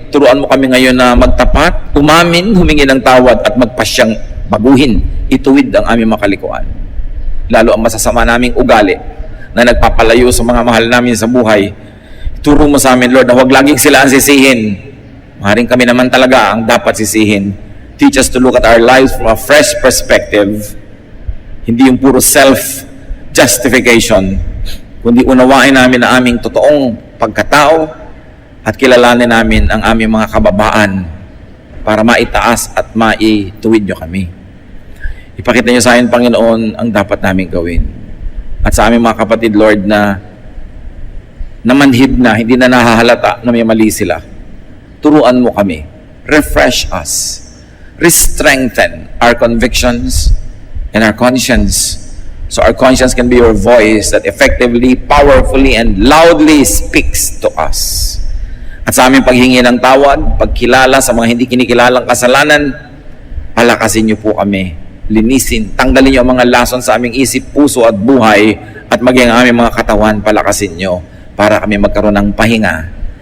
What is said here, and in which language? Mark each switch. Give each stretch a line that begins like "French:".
Filipino: Turuan mo kami ngayon na magtapat, umamin, humingi ng tawad at magpasyang baguhin, ituwid ang aming makalikuan. Lalo ang masasama naming ugali na nagpapalayo sa mga mahal namin sa buhay. Turo mo sa amin, Lord, na huwag laging sila ang sisihin. Maaaring kami naman talaga ang dapat sisihin.
English: Teach us to look at our lives from a fresh perspective.
Filipino: Hindi yung puro self-justification, kundi unawain namin ang aming totoong pagkatao at kilalanin namin ang aming mga kababaan para maitaas at maituwid nyo kami. Ipakita nyo sa akin, Panginoon, ang dapat namin gawin. At sa aming mga kapatid, Lord, na namanhid na, hindi na nahahalata na may mali sila. Turuan mo kami.
English: Refresh us. Re-strengthen our convictions and our conscience. So our conscience can be your voice that effectively, powerfully, and loudly speaks to us.
Filipino: At sa aming paghingi ng tawad, pagkilala sa mga hindi kinikilalang kasalanan, palakasin niyo po kami. Linisin, tanggalin niyo ang mga lason sa aming isip, puso at buhay, at maging ang aming mga katawan, palakasin niyo para kami magkaroon ng pahinga.